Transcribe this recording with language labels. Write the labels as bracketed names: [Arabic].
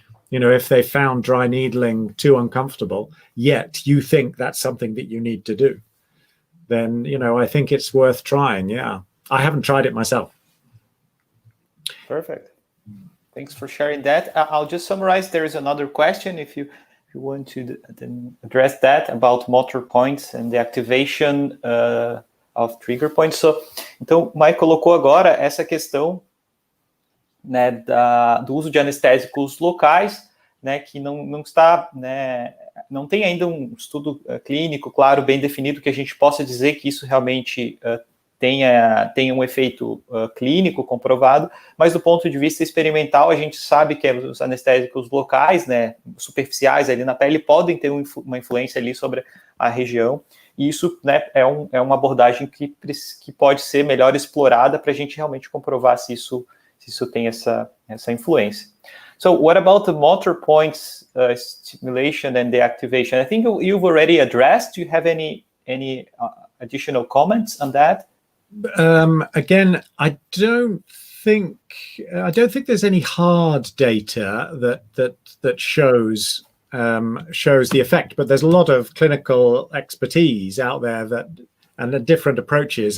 [English] If they found dry needling too uncomfortable, yet you think that's something that you need to do, then, I think it's worth trying. Yeah. I haven't tried it myself. Perfect. Thanks for sharing that. I'll just summarize. There is another question, if you want to then address that, about motor points and the activation of trigger points. [Portuguese] Então, o Mike colocou agora essa questão, né, do uso de anestésicos locais, né, que não está, né, não tem ainda um estudo clínico, claro, bem definido, que a gente possa dizer que isso realmente tenha um efeito clínico comprovado, mas do ponto de vista experimental, a gente sabe que os anestésicos locais, né, superficiais ali na pele, podem ter uma influência ali sobre a região, e isso, né, é uma abordagem que pode ser melhor explorada para a gente realmente comprovar se isso tem essa influência. [English] So what about the motor points stimulation and the activation? I think you've already addressed. Do you have any additional comments on that? Again, I don't think there's any hard data that shows the effect, but there's a lot of clinical expertise out there and the different approaches.